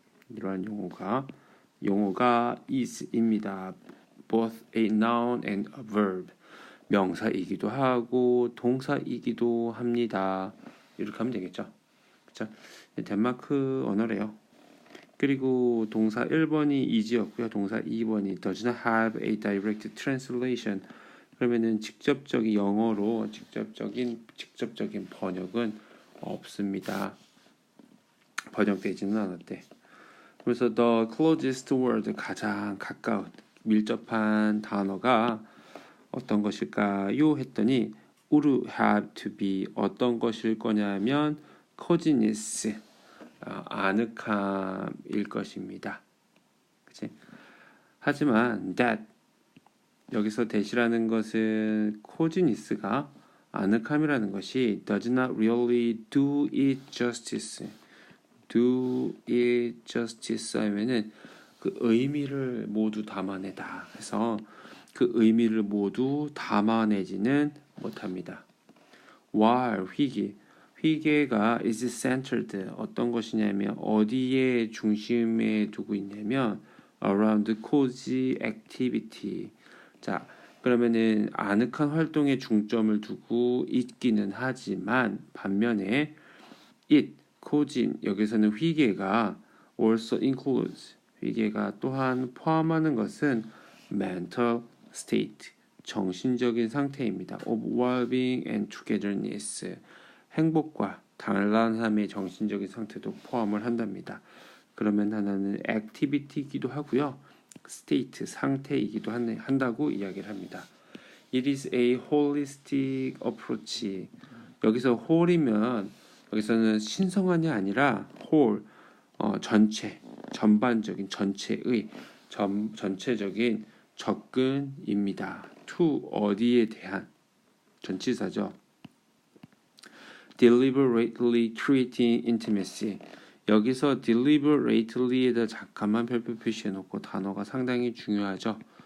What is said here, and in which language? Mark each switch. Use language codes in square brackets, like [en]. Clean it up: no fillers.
[ko] 이러한 용어가 is입니다. [en] both a noun and a verb. [ko] 명사이기도 하고 동사이기도 합니다. 이렇게 하면 되겠죠. 그렇죠? 덴마크 언어래요. 그리고 동사 1번이 is였고요. [en] 동사 2번이 does not have a direct translation. [ko] 그러면은 직접적인 영어로 직접적인 번역은 없습니다. 번역되지는 않았대. 그래서 [en] the closest word [ko] 가장 가까운 밀접한 단어가 어떤 것일까요? 했더니 [en] would have to be [ko] 어떤 것일 거냐면 coziness 아늑함일 것입니다. 그치? 하지만 that 여기서 that이라는 것은 coziness가 아늑함이라는 것이 [en] does not really do it justice. do it justice [ko] 하면은 그 의미를 모두 담아내다 해서 그 의미를 모두 담아내지는 못합니다. while 휘게가 [en] is centered [ko] 어떤 것이냐면 어디에 중심에 두고 있냐면 [en] around cozy activity. [ko] 자, 그러면은 아늑한 활동에 중점을 두고 있기는 하지만 반면에 it cozy 여기서는 휘게가 [en] also includes [ko] 휘게가 또한 포함하는 것은 [en] mental state [ko] 정신적인 상태입니다. [en] of well-being and togetherness [ko] 행복과 단란함의 정신적인 상태도 포함을 한답니다. 그러면 하나는 activity이기도 하고요. state, 상태이기도 한다고 이야기를 합니다. [en] It is a holistic approach. [ko] 여기서 whole이면 여기서는 신성한이 아니라 whole, 전체, 전반적인, 전체의, 전체적인 접근입니다. to 어디에 대한 전치사죠. [en] deliberately creating intimacy. [ko] 여기서 deliberately에다 잠깐만 별표 표시해 놓고 단어가 상당히 중요하죠.